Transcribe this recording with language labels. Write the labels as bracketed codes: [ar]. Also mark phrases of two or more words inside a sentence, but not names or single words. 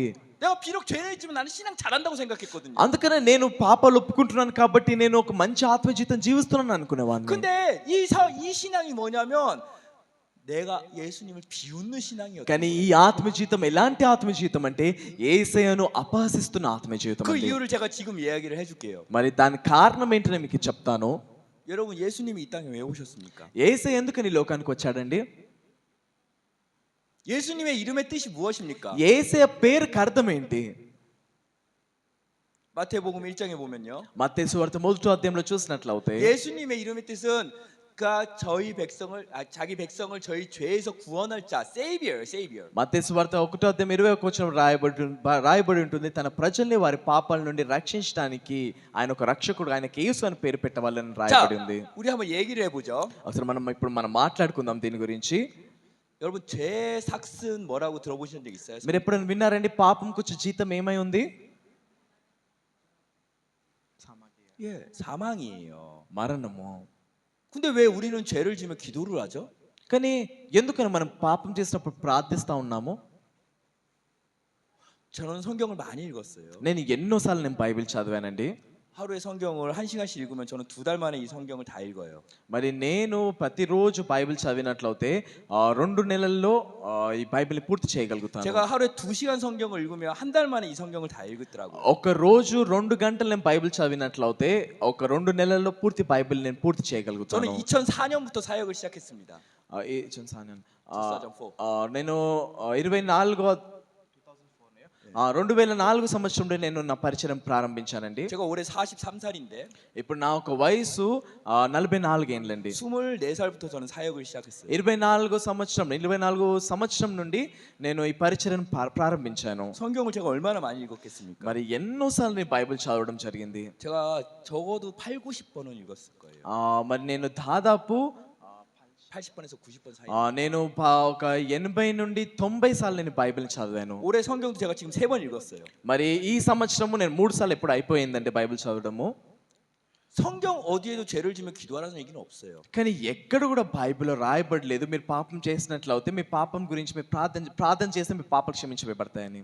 [ko] 내가 비록 죄는 있지만 나는 신앙 잘한다고 생각했거든요. [te] అందుకనే నేను పాపాలు ఒప్పుకుంటున్నాను కాబట్టి నేను ఒక మంచి ఆత్మ జీవితం జీవిస్తున్నాను అనుకునేవాడిని. [ko] 근데 이 신앙이 뭐냐면 내가 예수님을 비웃는 신앙이었어요. [te] కానీ ఈ ఆత్మ జీవితం ఎలాంటి ఆత్మ జీవితం అంటే యేసయ్యను అపహసిస్తున్న ఆత్మ జీవితం. [ko] 그 이유를 제가 지금 이야기를 해줄게요. [te] మరి దాని కారణం ఏంటో మీకు చెప్తాను. [ko] 여러분 예수님이 이 땅에 왜 오셨습니까? [te] యేసయ్య ఎందుకని ఈ లోకానికి వచ్చాడండి? [ko] 예수님의 이름의 뜻이 무엇입니까? [te] యేసయ్య పేరుకి అర్థం ఏంటి? [ko] 마태복음 1장에 보면요. [te] మత్తయి సువార్త మొదటి అధ్యాయంలో చూసినట్లయితే [ko] 예수님의 이름의 뜻은 그러니까 저희 백성을 자기 백성을 저희 죄에서 구원할 자, Savior. [te] మత్తయి సువార్త 1వ అధ్యాయం 21వ వచనం రాయబడి ఉంటుంది, తన ప్రజల్ని వారి పాపాల నుండి రక్షించడానికి ఆయన ఒక రక్షకుడు, ఆయనకి యేసు అని పేరు పెట్టవాలని [ko] 자, [te] రాయబడి ఉంది. [ko] 우리 한번 얘기를 해보죠. [te] అసలు మనం మాట్లాడుకుందాం దీని గురించి. [ko] 여러분 죄 삭슨 뭐라고 들어보신 적 있어요? [te] మీరు ఎప్పుడైనా విన్నారండి పాపం కూర్చు జీతం ఏమై ఉంది? [ko] 예, 사망이에요. [te] మరణము. [ko] 근데 왜 우리는 죄를 지면 기도를 하죠? [te] కానీ ఎందుకని మనం పాపం చేసినప్పుడు ప్రార్థిస్తా ఉన్నాము? [ko] 저는 성경을 많이 읽었어요. [te] నేను ఎన్నోసార్లు నేను బైబిల్ చదివానండి. [ko] 하루에 성경을 1시간씩 읽으면 저는 2달 만에 이 성경을 다 읽어요. [te] మరి నేను ప్రతిరోజు బైబిల్ చదివినట్లయితే 2 నెలల్లో ఈ బైబిల్ పూర్తి చేయగలుగుతాను. [ko] 제가 하루에 2시간 성경을 읽으면 한 달 만에 이 성경을 다 읽었더라고요. [te] ఒక రోజు 2 గంటలు నేను బైబిల్ చదివినట్లయితే ఒక 2 నెలల్లో పూర్తి బైబిల్ నేను పూర్తి చేయగలుగుతాను. [ko] 저는 2004년부터 사역을 시작했습니다. 2004년. 2004. [te] నేను 2004 సంవత్సరంలో నేను నా పరిచయం ప్రారంభించానండి. [ko] 제가 올해 43살인데 [te] ఇప్పుడు నా ఒక వయసు 44 ఏండ్లండి. [ko] 24살부터 저는 사역을 시작했어요. [te] 24 సంవత్సరం నుండి నేను ఈ పరిచయం ప్రారంభించాను. [ko] 성경을 제가 얼마나 많이 읽었겠습니까? [te] మరి ఎన్నోసార్లు నేను బైబిల్ చదవడం జరిగింది. [ko] 제가 적어도 8, 90번은 읽었을 거예요. [te] మరి నేను దాదాపు [ko] 80번에서 90번 사이. [te] నేను ఒక 80 నుండి 90 సార్లు నేను బైబిల్ చదివాను. [ko] 올해 성경도 제가 지금 3번 읽었어요. [te] మరి ఈ సంవత్సరము నేను 3 సార్లు ఎప్పుడు అయిపోయిందండి బైబిల్ చదవడము. [ko] 성경 어디에도 죄를 지면 기도하라는 얘기는 없어요. [te] కానీ ఎక్కడ కూడా బైబిల్లో రాయబడలేదు మీరు పాపం చేసినట్లయితే మీ పాపం గురించి మీరు ప్రార్థన చేస్తే మీ పాపాలు క్షమించబడతాయని.